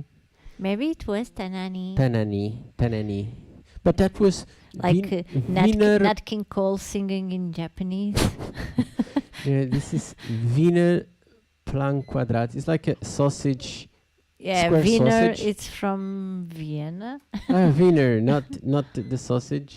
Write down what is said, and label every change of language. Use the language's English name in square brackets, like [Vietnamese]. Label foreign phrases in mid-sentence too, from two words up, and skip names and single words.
[English] Maybe it was Tanani. ta-na-ni, ta-na-ni. But that was Like Wiener. Nat King Cole singing in Japanese. Yeah, this is Wiener Plan Quadrat. It's like a sausage. Yeah, Square Wiener, sausage? it's from Vienna. Wiener, not the sausage.